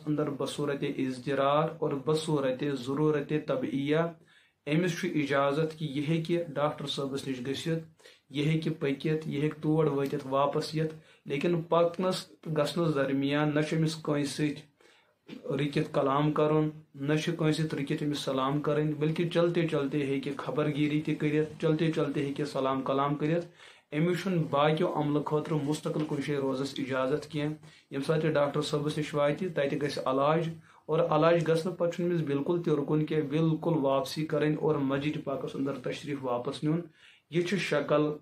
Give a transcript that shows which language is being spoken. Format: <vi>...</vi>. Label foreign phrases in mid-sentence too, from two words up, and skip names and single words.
<ks>اندر بصوٗرتِ اضطرار اور بصوٗرتِ ضروٗرتِ طبعیہ امس چھُ اجازت کہ یہ ہیٚکہِ ڈاکٹر صٲبس نش گٔژھِتھ یہ ہیٚکہِ پٔکِتھ یہ ہیٚکہِ تور وٲتِتھ واپس یِتھ لیکن پکنس گژھنس درمیان نہ چھُ أمِس کٲنٛسہِ سۭتۍ رُکِتھ کلام کرُن نہ چھُ کٲنٛسہِ سۭتۍ رُکِتھ أمِس سلام کرٕنۍ بلکہ</ks> <ur>چلتے چلتے</ur> <ks>ہیٚکہِ خبر گیری تہِ کٔرِتھ</ks> <ur>چلتے چلتے</ur> <ks>ہیٚکہِ سلام کلام کٔرِتھ أمِس چھُنہٕ باقیو عملہٕ خٲطرٕ مستقل کُنہِ جایہِ روزنس اجازت کینٛہہ ییٚمہِ ساتہٕ یہِ ڈاکٹر صٲبس نش واتہِ تتہِ گژھِ علاج اور علاج گژھنہٕ پتہٕ چھُنہٕ أمِس بالکل تہِ رُکُن کینٛہہ بالکل واپسی کرٕنۍ اور مسجد پاکس اندر تشریف واپس نیُن یہ چھُ شکل</ks>